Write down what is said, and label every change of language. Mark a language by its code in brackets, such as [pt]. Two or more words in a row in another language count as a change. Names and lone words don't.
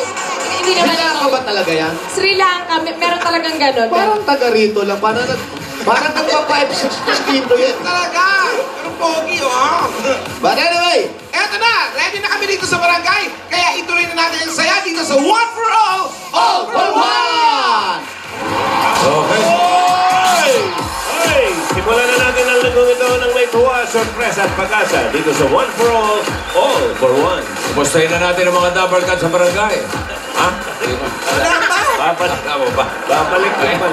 [tl] Hindi naman Silangka ito. ba talaga yan? Sri Lanka, meron talagang ganon. Parang taga rito lang. Parang nagpa-5-6 dito yan. Talaga. Pero pogi, oh. [en] But anyway, [tl] Eto na, ready na kami dito sa barangay. Kaya ituloy na natin ang saya dito sa One for All [en] for one! Okay. Hey! [tl] Simulan na natin ang lagong ito ng may tuwa, sorpresa at pag-asa dito sa One for All for One. Kumustahin na natin ang mga dabarkan sa barangay. Ha? Wala pa. Babalik ka mo ba? Babalik ka pala.